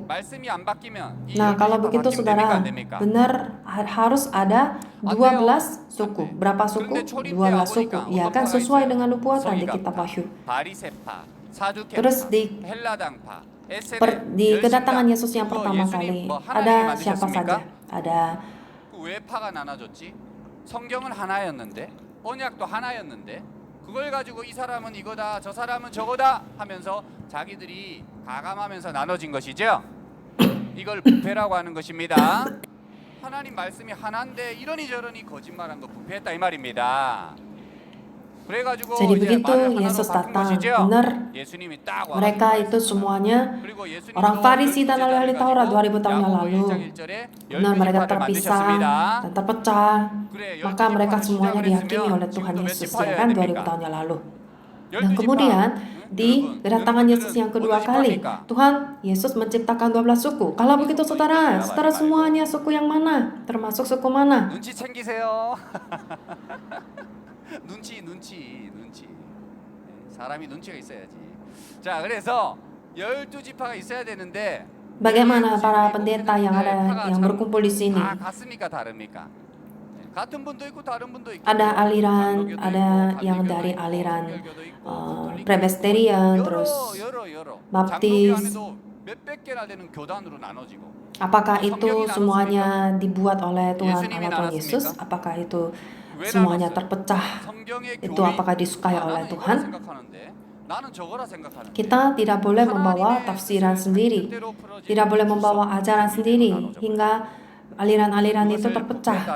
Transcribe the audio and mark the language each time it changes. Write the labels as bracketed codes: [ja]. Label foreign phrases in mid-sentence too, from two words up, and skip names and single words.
[id] Nah, kalau begitu Saudara, benar harus ada 12 suku. Berapa suku? 12 suku. Ya kan, sesuai dengan nubuatan di kitab Wahyu. Terus di kedatangan Yesus yang pertama kali, ada siapa saja? Ada [ko] 왜 파가 나눠졌지? 성경은 하나였는데, 언약도 하나였는데, 그걸 가지고 이 사람은 이거다, 저 사람은 저거다 하면서 자기들이 가감하면서 나눠진 것이죠. 이걸 부패라고 하는 것입니다. 하나님 말씀이 하나인데 이러니 저러니 거짓말한 거 부패했다 이 말입니다. [id] Jadi begitu Yesus datang, benar mereka itu semuanya orang Farisi dan ahli Taurat 2000 tahun yang lalu. Benar mereka terpisah dan terpecah, maka mereka semuanya dihakimi oleh Tuhan Yesus ya kan 2000 tahun yang lalu. Dan kemudian di kedatangan Yesus yang kedua kali, Tuhan Yesus menciptakan 12 suku. Kalau begitu saudara semuanya suku yang mana? Termasuk suku mana? [ko] 눈치 챙기세요. 눈치. 사람이 눈치가 있어야지. 자, 그래서 12지파가 있어야 되는데 [id] bagaimana para pendeta yang berkumpul di sini? [ko] 같습니까, 다릅니까? 같은 분도 있고 다른 분도 있고. [id] Ada aliran, ada yang dari aliran Presbyterian, terus Baptis. [ko] 몇백 개나 되는 교단으로 나눠지고. [id] Apakah itu semuanya dibuat oleh Tuhan Allah Tuhan Yesus? Apakah itu semuanya terpecah? Itu apakah disukai oleh Tuhan? Kita tidak boleh membawa tafsiran sendiri, tidak boleh membawa ajaran sendiri hingga aliran-aliran itu terpecah.